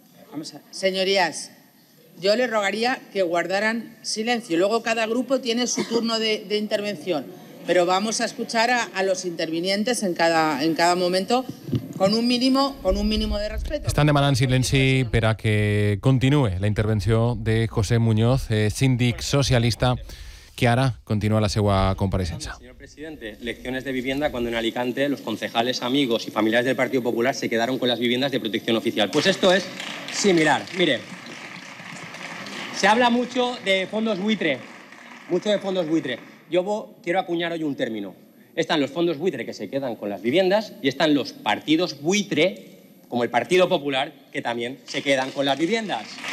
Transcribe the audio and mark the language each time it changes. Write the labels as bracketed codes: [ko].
[es] Vamos a ver. Señorías, yo les rogaría que guardaran silencio. Luego cada grupo tiene su turno de intervención. Pero vamos a escuchar a los intervinientes en cada momento con un mínimo de respeto. [ca] Están demanant silenci per a que continue la intervenció de José Muñoz, síndic socialista, que ara continua la seva compareixença. [es] Señor presidente, lecciones de vivienda cuando en Alicante los concejales, amigos y familiares del Partido Popular se quedaron con las viviendas de protección oficial. Pues esto es similar. Mire, se habla mucho de fondos buitre, mucho de fondos buitre. Yo quiero acuñar hoy un término. Están los fondos buitre que se quedan con las viviendas y están los partidos buitre, como el Partido Popular, que también se quedan con las viviendas.